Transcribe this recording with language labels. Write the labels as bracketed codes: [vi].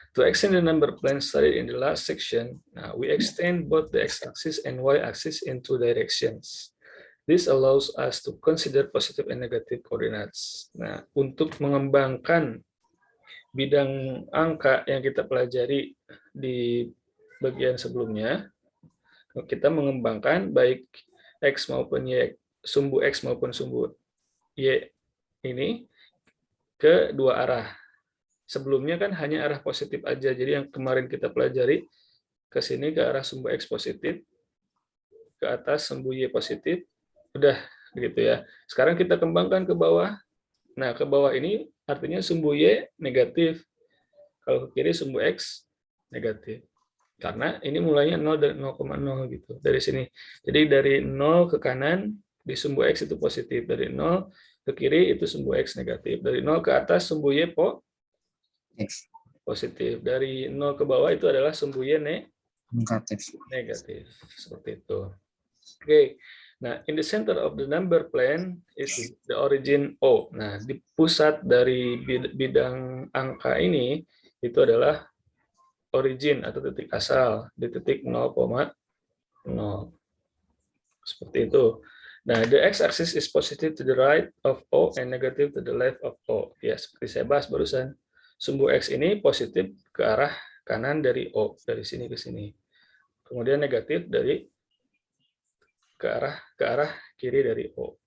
[en] To extend the number plan studied in the last section, now we extend both the x-axis and y-axis in two directions. This allows us to consider positive and negative coordinates. [id] Nah, untuk mengembangkan bidang angka yang kita pelajari di bagian sebelumnya, kita mengembangkan baik x maupun y, sumbu x maupun sumbu y ini ke dua arah. Sebelumnya kan hanya arah positif aja, jadi yang kemarin kita pelajari ke sini ke arah sumbu x positif, ke atas sumbu y positif, udah gitu ya. Sekarang kita kembangkan ke bawah. Nah, ke bawah ini artinya sumbu y negatif. Kalau ke kiri sumbu x negatif. Karena ini mulainya 0 dan 0,0 gitu dari sini. Jadi dari 0 ke kanan di sumbu x itu positif, dari 0 ke kiri itu sumbu x negatif, dari 0 ke atas sumbu y positif, dari 0 ke bawah itu adalah sumbu y negatif. Seperti itu. Oke. [en] Nah, in the center of the number plane is the origin O. [id] Nah, di pusat dari bidang angka ini itu adalah origin atau titik asal di titik 0,0. Seperti itu. [en] Nah, the x-axis is positive to the right of O and negative to the left of O. [id] Ya, seperti saya bahas barusan. Sumbu x ini positif ke arah kanan dari O, dari sini ke sini. Kemudian negatif dari ke arah kiri dari O.